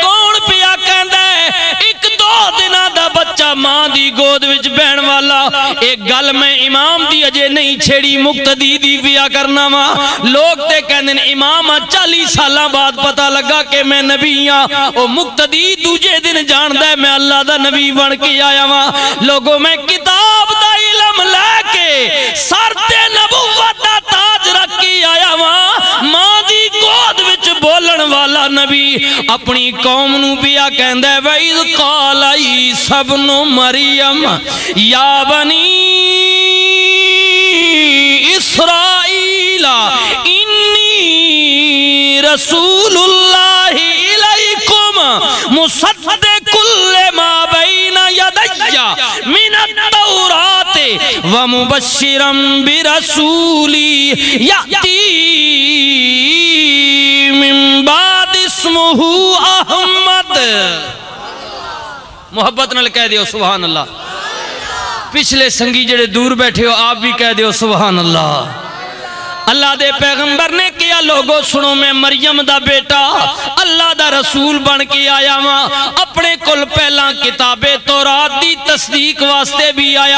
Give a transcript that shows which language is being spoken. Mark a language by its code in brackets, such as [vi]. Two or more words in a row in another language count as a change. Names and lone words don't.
[pa] کون پیا کہندہ ہے 1-2 دنہ دا بچہ ماں دی گود وچ بہن والا ایک گل میں امام دی اجے نہیں چھیڑی مقتدی دی پیا کرنا ماں لوگ تے کہندن امام 40 سالاں بعد پتہ لگا کہ میں نبی ہاں او مقتدی دوجے دن جاندہ ہے میں اللہ دا نبی بن کے آیا ماں لوگوں میں کتاب دا علم لے کے سر تے نبوت دا تاج رکھ کے آیا ماں دی گود وچ بولن والا نبی اپنی قوم نو پیا کہندہ ہے [ar] وَإِذْ قَالَ عِيسَى ابْنُ مَرْيَمَ يَا بَنِي إِسْرَائِيلَ إِنِّي رَسُولُ اللَّهِ إِلَيْكُمْ مُصَدِّقٌ لِمَا بَيْنَ يَدَيَّ مِنَ التَّوْرَاةِ وَمُبَشِّرًا بِرَسُولٍ يَأْتِي مِن بَعْدِ اسْمُهُ احمد [pa] محبت نال کہہ دیو سبحان اللہ پچھلے سنگی جڑے دور بیٹھے ہو آپ بھی کہہ دیو سبحان اللہ اللہ دے پیغمبر نے کیا لوگو سنو میں مریم دا بیٹا اللہ دا رسول بن کے آیا ماں اپنے کل پہلا کتاب تورات دی تصدیق واسطے بھی آیا